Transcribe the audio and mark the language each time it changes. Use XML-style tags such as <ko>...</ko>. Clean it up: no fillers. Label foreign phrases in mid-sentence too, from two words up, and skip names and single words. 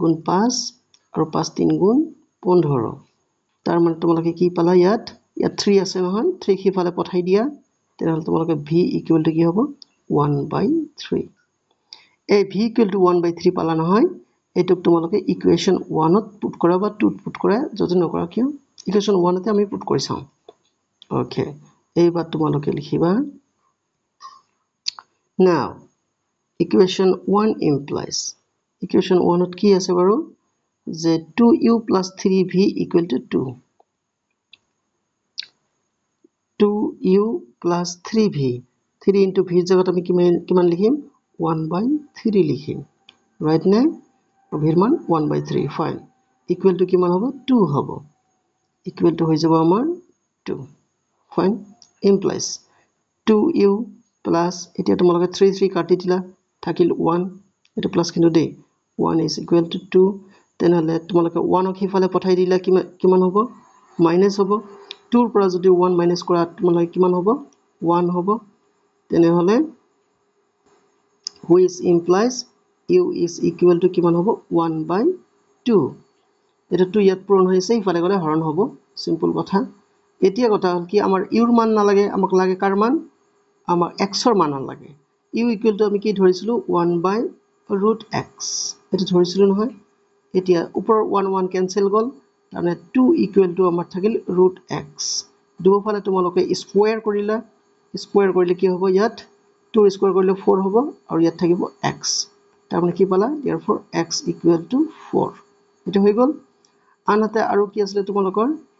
<as>= 5 আৰু 5 * 3 = 15 তাৰ মানে তোমালোকে কি পালা ইয়াত 3 আছে নহয় 3 কিফালে পঠাই দিয়া তেনেহলে তোমালোকে v = কি হ'ব 1/3 এই v = 1/3 পালা নহয় এটোক তোমালোকে ইকুৱেশ্যন 1 ত পুট কৰা বা 2 ত পুট কৰা যদি নকৰা কিয় ইকুৱেশ্যন 1 তে আমি পুট কৰি চাম ওকে এইবাৰ তোমালোকে লিখিবা</as> <en>now equation 1 implies equation</en> <as>1 ত কি আছে বাৰু যে 2u + 3v = 2 2u + 3v 3 * v জায়গাত আমি কিমান লিখিম 1/3 লিখিম রাইট না v</as> <bn>এর মান</bn> <as>1/3 ফাইন</as> <en>equal to</en> <as>কিমান হ'ব 2 হ'ব</as> <en>equal to</en> <as>হৈ যাব আমাৰ 2</as> <en>fine implies</en> <as>2u প্লাস এতিয়া তোমালোকে 3 3 কাটি দিলা থাকিল 1 এটা প্লাস কিন্তু দেই</as> <en>1 is equal to 2</en> <as>তেনেহলে তোমালোকে 1 ক হিফালে পঠাই দিলা কিমান হ'ব মাইনাস হ'ব 2 ৰ পৰা যদি 1 মাইনাস কৰা তোমালোকে কিমান হ'ব 1 হ'ব তেনেহলে</as> <en>which implies u is equal to</en> <as>কিমান হ'ব 1/2 এটা 2 ইয়াত পূৰণ হৈছে ইফালে গলে হৰণ হ'ব সিম্পল কথা এতিয়া কথা হল কি আমাৰ u ৰ মান নালাগে আমাক লাগে কাৰ মান আমাৰ x ৰ মান লাগে u = আমি কি ধৰিছিলো 1/√x এটা ধৰিছিলো নহয় এতিয়া ওপৰৰ 1 1 কেনসেল গল তাৰমানে 2 = আমাৰ থাকিল √x দুফালে তোমালোকে স্কয়াৰ কৰিলা স্কয়াৰ কৰিলে কি হ'ব ইয়াত 2 স্কয়াৰ কৰিলে 4 হ'ব আৰু ইয়াত থাকিব x তাৰমানে কি পালা therefore x = 4 এটা হৈ গল আনহাতে আৰু কি আছিল তোমালোকৰ</as>